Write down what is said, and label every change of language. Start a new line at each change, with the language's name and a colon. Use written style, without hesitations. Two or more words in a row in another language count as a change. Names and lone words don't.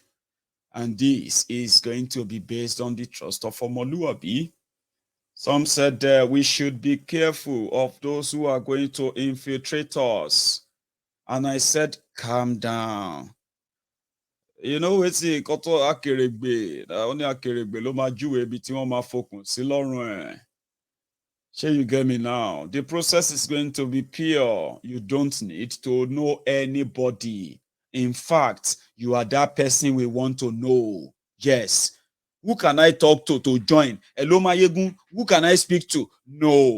English: And this is going to be based on the trust of Omoluabi. Some said we should be careful of those who are going to infiltrate us. And I said, calm down. You know, it's a
Yoruba: koto akeregbe. Only akeregbe lo ma juwe bi ti won ma fokun sí lọ́rùn ẹ̀.
English: Sure, you get me now. The process is going to be pure. You don't need to know anybody. In fact, you are that person we want to know. Yes. Who can I talk to join? Hello, Mayegun. Who can I speak to? No.